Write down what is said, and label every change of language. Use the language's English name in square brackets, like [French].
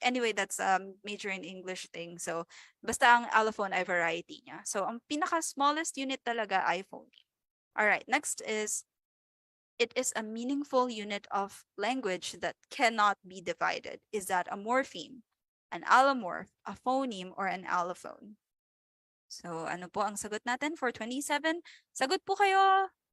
[English] Anyway, that's major in English thing. [Filipino] So, basta ang allophone ay variety niya. So, ang pinaka-smallest unit talaga ay phoneme. [English] Alright, next is, it is a meaningful unit of language that cannot be divided. Is that a morpheme, an allomorph, a phoneme, or an allophone? [Filipino] So, ano po ang sagot natin for 27? Sagot po kayo!